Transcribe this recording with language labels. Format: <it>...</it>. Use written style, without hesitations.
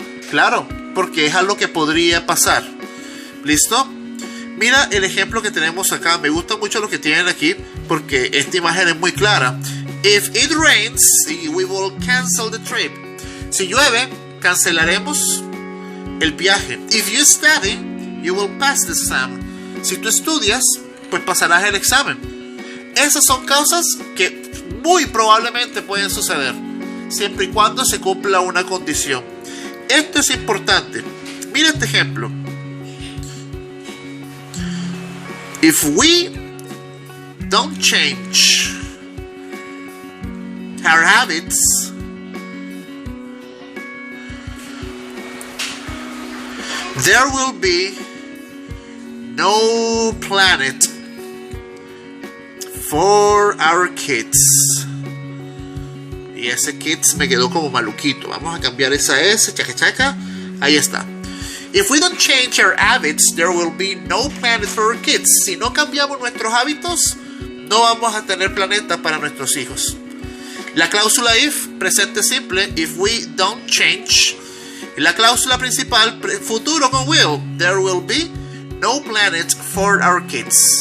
<es>Claro, porque es algo que podría pasar. ¿Listo? Mira el ejemplo que tenemos acá. Me gusta mucho lo que tienen aquí porque esta imagen es muy clara.</es> <en>If it rains, we will cancel the trip.</en> <es>Si llueve, cancelaremos el viaje.</es> <en>If you study, you will pass the exam.</en> <es>Si tú estudias, pues pasarás el examen. Esas son cosas que muy probablemente pueden suceder, siempre y cuando se cumpla una condición. Esto es importante. Mira este ejemplo.</es> <en>If we don't change our habits, there will be no planet for our kids.</en> <es>Y ese kids me quedó como maluquito. Vamos a cambiar esa S, chaca chaca. Ahí está.</es> <en>If we don't change our habits, there will be no planet for our kids.</en> <es>Si no cambiamos nuestros hábitos, no vamos a tener planeta para nuestros hijos. La cláusula if, presente simple,</es> <en>if we don't change.</en> <es>La cláusula principal, futuro con will,</es> <en>there will be no planet for our kids.</en>